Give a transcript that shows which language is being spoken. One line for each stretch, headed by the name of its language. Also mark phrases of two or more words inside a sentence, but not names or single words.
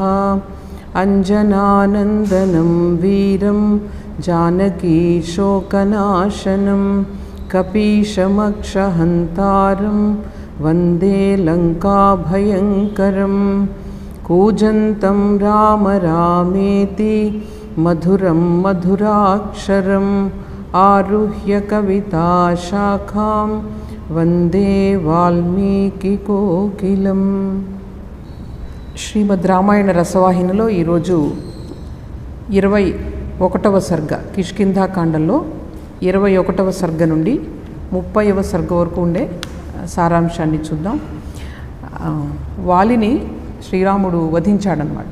Sanskrit: अञ्जनानन्दनं वीरं जानकीशोकनाशनं कपीशमक्षहन्तारं वन्दे लङ्काभयङ्करम्। कूजन्तं राम रामेति मधुरं मधुराक्षरम् आरुह्य कविताशाखां वन्दे वाल्मीकिकोकिलम्।
Telugu: శ్రీమద్ రామాయణ రసవాహినిలో ఈరోజు 21వ సర్గ కిష్కింధాకాండంలో 21వ సర్గ నుండి 30వ సర్గ వరకు ఉండే సారాంశాన్ని చూద్దాం. వాలిని శ్రీరాముడు వధించాడనమాట.